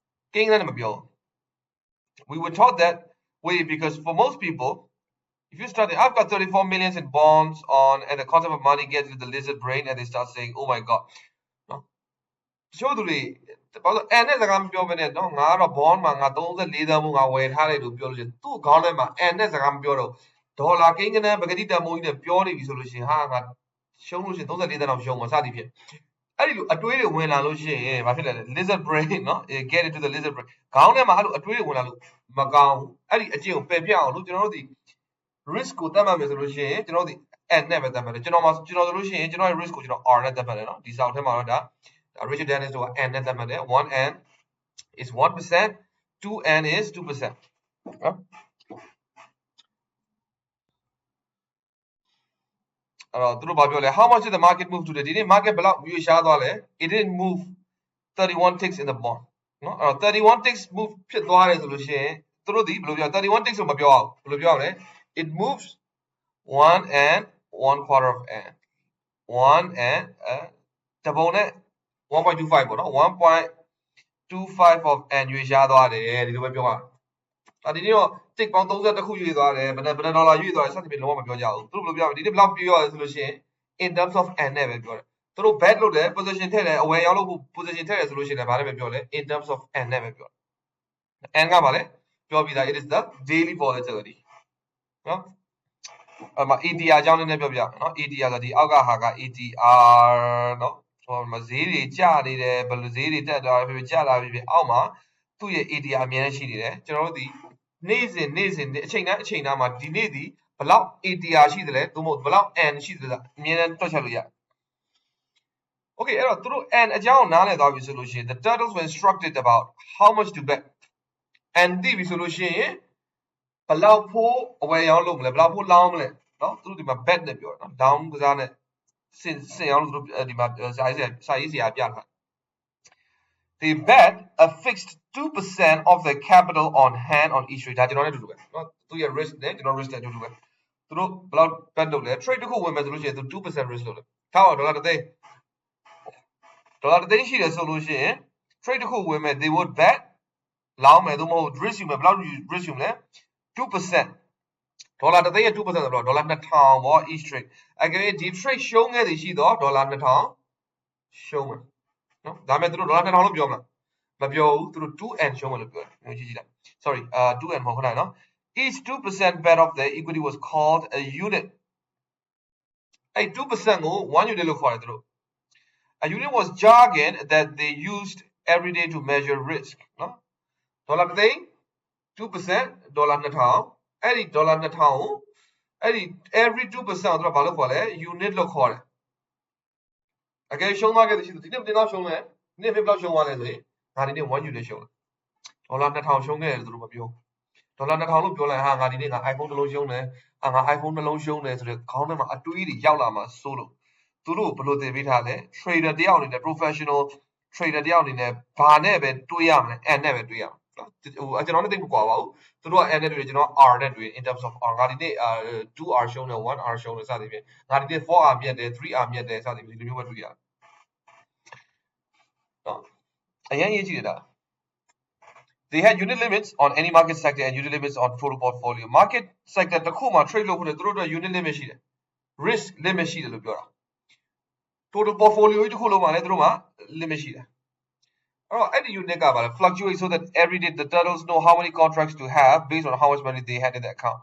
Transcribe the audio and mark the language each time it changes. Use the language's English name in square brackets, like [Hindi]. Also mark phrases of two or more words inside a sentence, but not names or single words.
[Burmese] ကိန်းကနည်းမပြော [English] we were taught that way because for most people if you start I've got 34 millions in bonds on and the concept of money gets to the lizard brain and they start saying oh my god [Burmese] နော်တချို့ သူတွေဘာလို့ n နဲ့စကားမပြောဘဲနဲ့နော်ငါကတော့ bond မှာငါ34သန်းမှုငါဝယ်ထားတယ်လို့ပြောလို့ရှိရင်သူ့ခေါင်းထဲမှာ n နဲ့စကားမပြောတော့ဒေါ်လာကိ န်းကနန်းပကတိတန်မိုးကြီးနဲ့ပြောနေပြီဆိုလို့ရှိရင်ဟာငါရှုံးလို့ရှိရင်34သန်းအောင်ရှုံးမှာစသည်ဖြင့်အဲ့ဒီလိုအတွေးတွေဝင်လာလို့ရှိရင်ဘာဖြစ်လဲ [English] lizard brain [Burmese] နော် [English] get into the lizard brain [Burmese] ခေါင်းထဲမှာအဲ့လိုအတွေးတွေဝင်လာလို့မကောင်းဘူးအဲ့ဒီအကျင့်ကိုပယ်ပြအောင်လို့ကျွန်တော်တို့ဒီ risk ကိုသတ်မှတ်မယ်ဆိုလို့ရှိရင်ကျွန်တော်တို့ဒီ n နဲ့ပဲသတ်မှတ်တယ်ကျွန်တော်ဆိုလို့ရှိရင်ကျွန်တော်ရဲ့ risk ကိုကျွန်တော် r နဲ့သတ်မှတ်တယ်နော်ဒီစာအုပ်ထဲမှာတော့ဒါ Richard Dennis တို့က n နဲ့သတ်မှတ်တယ် [English] 1n is 1% 2n is 2% [Burmese] နော် အဲ့တော့သူတို့ဘာပြောလဲ [English] how much did the market move today [Burmese] ဒီနေ့ market ဘယ်လောက်ရွေ့ရှားသွားလဲ [English] it didn't move 31 ticks in the bond [Burmese] နော်အဲ့တော့31 [English] ticks move [Burmese] ဖြစ်သွားတယ်ဆိုလို့ရှိရင်သူတို့ဒီဘယ်လိုပြော31 ticks ဆိုမပြောအောင်ဘယ်လိုပြောရမလဲ [English] it moves 1 and 1 quarter of n 1 and [Burmese] တပုံနဲ့ 1.25 ပေါ့နော် 1.25 [English] of n [Burmese] ရွေ့ရှားသွားတယ်ဒီလိုပဲပြောရအောင်ဒီနေ့တော့ tick ပေါင်း 30ခုရွေ့သွားတယ်ဘယ်နဲ့ဒေါ်လာရွေ့သွားတယ်စသဖြင့်လုံးဝမပြောကြဘူးသူတို့ဘယ်လိုပြောဒီနေ့ဘယ်လောက်ပြောရလဲဆိုလို့ရှိရင် [English] in terms of n [Burmese] နဲ့ပဲပြောတယ်သူတို့ bet လုပ်တယ် position ထည့်တယ်အဝယ်ရောက်လို့ position ထည့်တယ်ဆိုလို့ရှိရင်ဘာနဲ့ပဲပြောလဲ [English] in terms of n [Burmese] နဲ့ပဲပြောတယ် n ကပါလဲပြောပြီးသား it [English] is the daily volatility [Burmese] နော်အမ ATR အကြောင်းနည်းနည်းပြောပြမယ်နော် ATR ဆိုဒီအောက်ကဟာက ATR နော်ဟိုမှာဈေးတွေကျနေတယ်ဘယ်လိုဈေးတွေတက်သွားတယ်ဖြစ်ကျလာပြီအောက်မှာသူ့ရဲ့ ATR အများကြီးရှိနေတယ် ကျွန်တော်တို့ဒီနေ့စဉ်အချိန်တိုင်းမှာဒီနေ့ဒီဘယ်လောက် ATR ရှိတယ်လဲသို့မဟုတ်ဘယ်လောက် N ရှိတယ်လဲအမြဲတမ်းတွက်ချက်လို့ရတယ် Okay အဲ့တော့သူတို့ N အကြောင်းနားလည် သွားပြီဆိုလို့ရှိရင် [English] the turtles were instructed about how much to bet N [Burmese] သိပြီဆိုလို့ရှိရင်ဘယ်လောက်ဖို့အဝယ်ရောင်းလုပ်မလဲဘယ်လောက်ဖို့လောင်းမလဲနော်သူတို့ဒီမှာ bet နဲ့ပြောတယ်နော် down ကစားနဲ့စင်အောင်လို့သူတို့ဒီမှာစာရေးစရာပြထား [English] They bet a fixed 2% of the capital on hand on each trade [Burmese] ဒါကျွန်တော်နဲ့အတူတူပဲเนาะသူရဲ့ risk နဲ့ကျွန်တော် risk နဲ့အတူတူပဲသူတို့ဘယ်လောက် bet လုပ်လဲ trade တစ်ခုဝင်မယ်ဆိုလို့ရှိရင်သူ 2% risk လုပ်တယ်ထားအောင်ဒေါ်လာတစ်သိ န်းရှိတယ်ဆိုလို့ရှိရင် trade တစ်ခုဝင်မယ် [English] they would bet [Burmese] လောင်းမယ်သို့မဟုတ် risk ယူမယ်ဘယ်လောက် risk ယူမလဲ 2%ဒေါ်လာတစ်သိန်းရဲ့ 2% ဆိုတော့ဒေါ်လာ2000ပေါ့ [English] each trade [Burmese] အကယ်၍ဒီ trade ရှုံးခဲ့သည်ရှိတော့ဒေါ်လာ2000ရှုံးမယ်နော်ဒါမဲ့သူတို့ဒေါ်လာ2000လို့ပြောမလားမပြောဘူးသူတို့ 2n ရှုံးမယ်လို့ပြောတယ်ကြည့် လိုက် sorry 2n မဟုတ်ခဏနော် [English] each 2% bet of the equity was called a unit [Burmese] အဲ့ 2%ကို 1 unit လို့ခေါ်တယ်သူတို့ [English] a unit was jargon that they used every day to measure risk [Burmese] နော်ဒေါ်လာတစ်သိန်း 2%ဒေါ်လာ2000အဲ့ဒီဒေါ်လာ2000ကို အဲ့ဒီ every 2% ကိုသူတို့ဘာလို့ခေါ်လဲ unit လို့ခေါ်တယ်အကယ်ရှုံးသွားခဲ့တဲ့ရှိသူဒီနေ့ဘယ်လောက်ရှုံးလဲဒီနေ့ဘယ်လောက်ရှုံးသွားလဲဆိုရင်ငါဒီနေ့1 unit ရှုံးတယ်ဒေါ်လာ2000ရှုံးခဲ့တယ်သူတို့မ ပြောဒေါ်လာ2000လို့ပြောလိုက်ဟာငါဒီနေ့ငါ iPhone တစ်လုံးရှုံးတယ်ငါ iPhone တစ်လုံးရှုံးတယ်ဆိုတော့ခေါင်းထဲမှာအတွေးတွေရောက်လာမှာစိုးလို့ သူတို့ဘယ်လိုသင်ပေးထားလဲ trader တယောက်အနေနဲ့ [English] professional trader [Burmese] တယောက်အနေနဲ့ဘာနဲ့ပဲတွေးရမလဲ n နဲ့ပဲတွေးရမှာကျွန်တော်နဲ့တိတ်မကွာပါဘူးသူတို့က n နဲ့တွေးကျွန်တော် r နဲ့တွေး [English] in terms of r [Burmese] ငါဒီနေ့2r ရှုံးတယ် 1r ရှုံးတယ်စသဖြင့်ငါဒီနေ့ 4r မြတ်တယ် 3r မြတ်တယ်စသဖြင့်ဒီလိုမျိုးပဲတွေးရတယ်နော်အရင်ရေးကြည့်တယ်ဒါ [English] They had unit limits on any market sector and unit limits on total portfolio. Market sector [Burmese] တစ်ခုမှာ trade လုပ်ဖို့သူတို့အတွက် [English] unit limit [Burmese] ရှိတယ် [English] risk limit [Burmese] ရှိတယ်လို့ပြောတာ [English] total portfolio [Burmese] ကြီးတစ်ခုလုံးမှာလည်းသူတို့မှာ limit ရှိတယ်အဲ့တော့အဲ့ဒီ unit ကပါလဲ [English] fluctuate so that every day the turtles know how many contracts to have based on how much money they had in the account.